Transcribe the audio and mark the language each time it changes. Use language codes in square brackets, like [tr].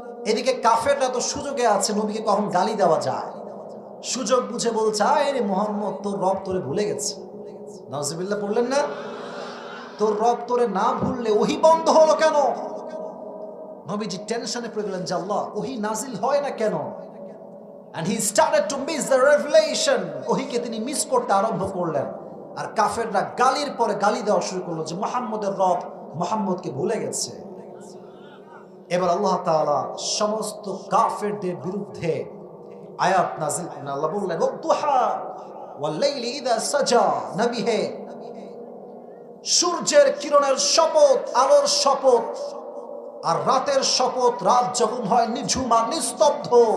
[bn] এদিকে কাফেররা তো সুযোগে আছে, নবীকে কখন গালি দেওয়া যায়, সুযোগ বুঝে বলছে, আরে মুহাম্মদ, তোর রব তোরে ভুলে গেছে। নাউজুবিল্লাহ পড়লেন না? তোর রব তোরে না ভুললে ওহী বন্ধ হলো কেন? নবীজি টেনশনে পড়ে গেলেন যে আল্লাহ, ওহী নাজিল হয় না কেন? [en] And he started to miss the revelation. [bn] ওহীকে তিনি মিস করতে আরম্ভ করলেন। আর কাফেররা গালির পরে গালি দেওয়া শুরু করলো যে মুহাম্মদের রব মুহাম্মদকে ভুলে গেছে। এবার আল্লাহ তাআলা সমস্ত কাফেরদের বিরুদ্ধে আয়াত নাযিল করেন। আল্লাহ বললেন, [ar] ওয়াদুহা ওয়াল লাইলি ইযা সাজা, [bn] নবী হে, সূর্যের কিরণের শপথ, আলোর শপথ, আর রাতের শপথ, রাত যখন হয় নিঝুম আর নিস্তব্ধ।